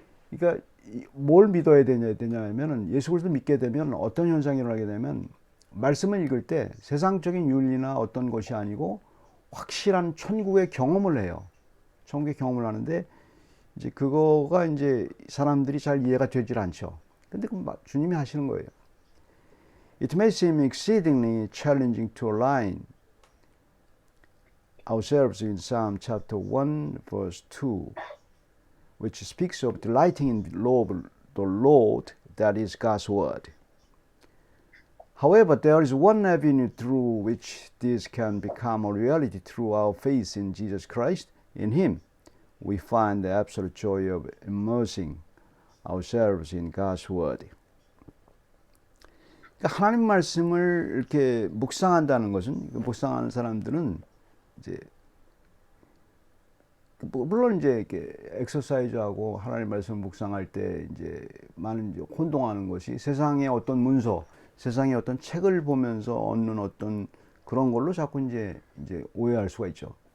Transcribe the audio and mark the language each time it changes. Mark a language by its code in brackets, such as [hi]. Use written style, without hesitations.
[ko] 그러니까 뭘 믿어야 되냐면은 예수 그리스도 믿게 되면 어떤 현상이 일어나게 되면 말씀을 읽을 때 세상적인 윤리나 어떤 것이 아니고 확실한 천국의 경험을 해요. 천국의 경험을 하는데 이제 그거가 이제 사람들이 잘 이해가 되질 않죠. 근데 주님이 하시는 거예요. [en] It may seem exceedingly challenging to align ourselves in Psalm chapter 1 verse 2 which speaks of delighting in the Lord, that is God's word. However, there is one avenue through which this can become a reality through our faith in Jesus Christ. In Him, we find the absolute joy of immersing ourselves in God's word. [ko] 그러니까 하나님 말씀을 이렇게 묵상한다는 것은 묵상하는 사람들은 이제 물론 이제 이렇게 엑서사이즈하고 하나님 말씀 묵상할 때 이제 많은 이제 혼동하는 것이 세상의 어떤 문서, 세상의 어떤 책을 보면서 얻는 어떤 그런 걸로 자꾸 이제 오해할 수가 있죠.